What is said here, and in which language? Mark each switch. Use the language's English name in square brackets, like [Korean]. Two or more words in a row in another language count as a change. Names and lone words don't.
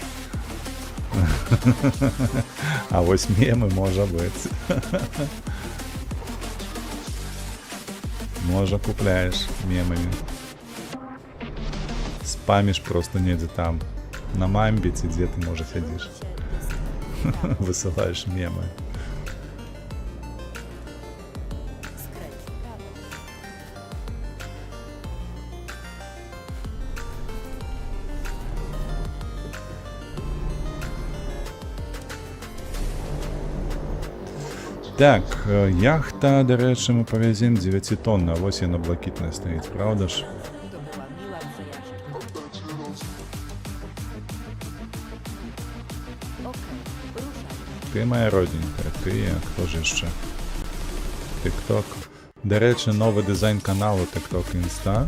[Belarusian] А вось мемы можа быць. Можа купляеш мемамі. Спаміш просто недзе там. На мамбе ці дзе ты, можа, сядзіш. Высылаешь мемы. [Polish] Skręć w prawo. [Belarusian] Так, яхта, дарэчы, мы павязем 9 тонн, а вось яна блакітная стаіць, правда ж? [Polish] To była miła przyjaźń. Okej. [Belarusian] Ты моя родненькая, ты, а хто ж яшчэ? [Ukrainian] TikTok. До речі, новий дизайн каналу TikTok Insta.